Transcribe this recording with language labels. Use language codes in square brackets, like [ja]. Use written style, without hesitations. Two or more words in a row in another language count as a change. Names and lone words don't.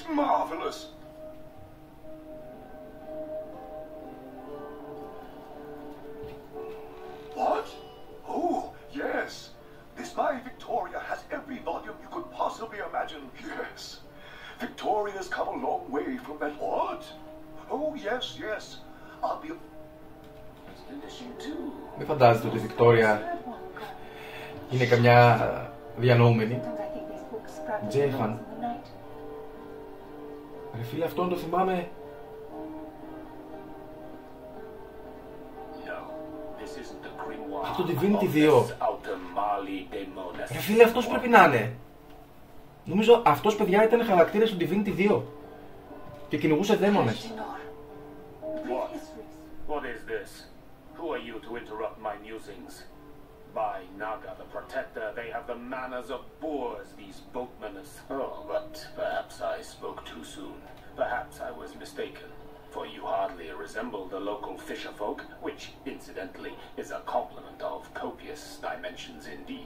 [el] Marvelous. What? Oh, yes. This my Victoria has every volume you could possibly imagine. Yes. Victoria's come a long way from that. What? Oh, yes, yes. I'll be... Μην φαντάζεστε ότι η Βικτόρια είναι καμιά διανοούμενη. Τζέιχαν. Ρε φίλε, αυτόν το θυμάμαι. Από το Divinity 2. Ρε φίλε, αυτός πρέπει να είναι. Νομίζω αυτός, παιδιά, ήταν χαρακτήρας του Divinity 2. Και κυνηγούσε δαίμονες. [en] What is this? Who are you to interrupt my musings? By Naga the Protector, they have the manners of boors, these boatmen. Oh, but perhaps I spoke too soon. Perhaps I was mistaken, for you hardly resemble the local fisherfolk, which, incidentally, is a compliment of copious dimensions indeed.